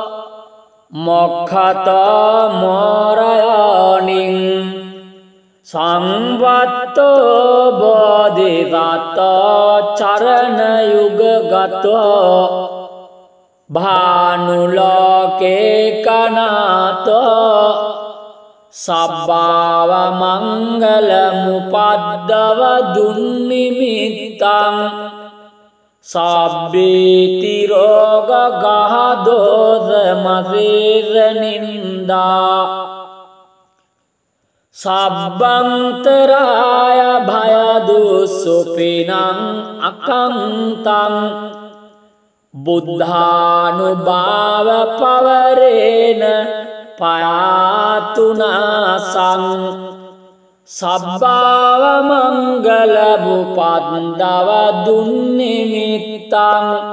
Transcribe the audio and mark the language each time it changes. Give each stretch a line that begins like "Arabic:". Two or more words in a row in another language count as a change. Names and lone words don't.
Pali: මොක්ඛතෝ මෝරයෝනින් සංවත්තෝ බෝධිසත්තෝ චරණ යුගගතෝ භානුලෝකේ කනාතෝ සබ්බාව මංගල මුපද්දව දුන්නිමිත්තං සබ්බේති රෝග ගහදෝස මසේර නින්දා සබ්බන්තරාය භය දුස්සුපිනං අකන්තං බුද්ධානුභාව පවරේන පයාතුනාසං සබ්බාව මංගල මුපද්දව දුන්නිමිත්තං